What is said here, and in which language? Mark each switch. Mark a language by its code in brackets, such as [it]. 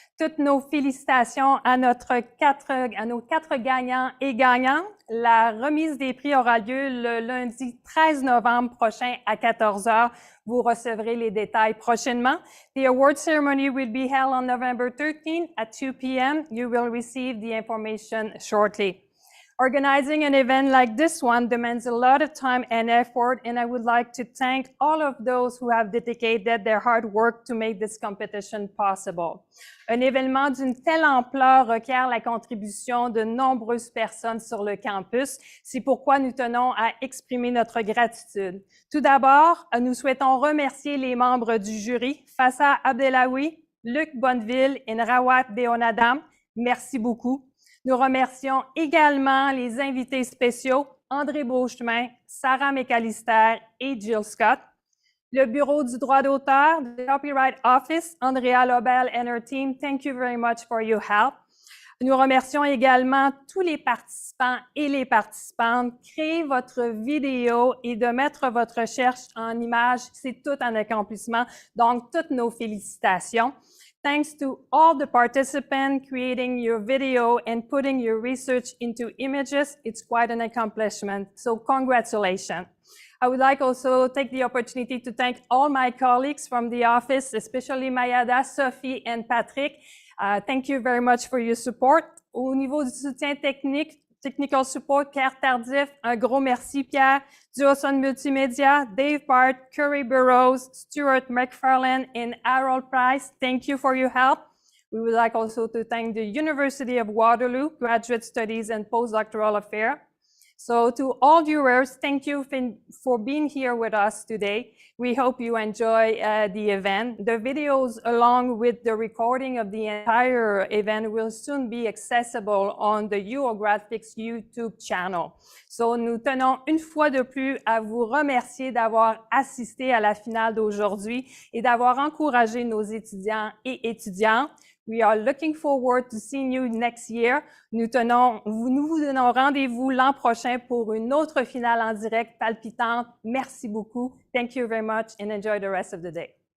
[fr] Toutes nos félicitations à nos 4 gagnants et gagnantes. La remise des prix aura lieu le lundi 13 novembre prochain à 14h. Vous recevrez les détails prochainement. [en] The award ceremony will be held on November 13 at 2 p.m. You will receive the information shortly. Organizing an event like this one demands a lot of time and effort, and I would like to thank all of those who have dedicated their hard work to make this competition possible. [fr] Un événement d'une telle ampleur requiert la contribution de nombreuses personnes sur le campus. C'est pourquoi nous tenons à exprimer notre gratitude. Tout d'abord, nous souhaitons remercier les membres du jury, Fassa Abdelawi, Luc Bonneville et Rawat Deonadam. Merci beaucoup. Nous remercions également les invités spéciaux André Beauchemin, Sarah McAllister et Jill Scott. Le Bureau du droit d'auteur, [en] the Copyright Office, Andrea Lobel and her team, thank you very much for your help. [fr] Nous remercions également tous les participants et les participantes. Créer votre vidéo et de mettre votre recherche en image, c'est tout un accomplissement. Donc, toutes nos félicitations. [en] Thanks to all the participants creating your video and putting your research into images, it's quite an accomplishment. So congratulations. I would like also to take the opportunity to thank all my colleagues from the office, especially Mayada, Sophie, and Patrick. Thank you very much for your support. [fr] Au niveau du soutien technique, [en] Technical Support, [fr] Pierre Tardif, un gros merci Pierre, Duoson Multimédia, Dave Bart, Curry Burrows, Stuart McFarlane, and Harold Price. [en] Thank you for your help. We would like also to thank the University of Waterloo, Graduate Studies and Postdoctoral Affairs. So to all viewers, thank you for being here with us today. We hope you enjoy the event. The videos along with the recording of the entire event will soon be accessible on the uOGRADflix YouTube channel. [fr] So nous tenons une fois de plus à vous remercier d'avoir assisté à la finale d'aujourd'hui et d'avoir encouragé nos étudiants et étudiantes. [en] We are looking forward to seeing you next year. [fr] Nous vous donnons rendez-vous l'an prochain pour une autre finale en direct palpitante. Merci beaucoup. [en] Thank you very much and enjoy the rest of the day.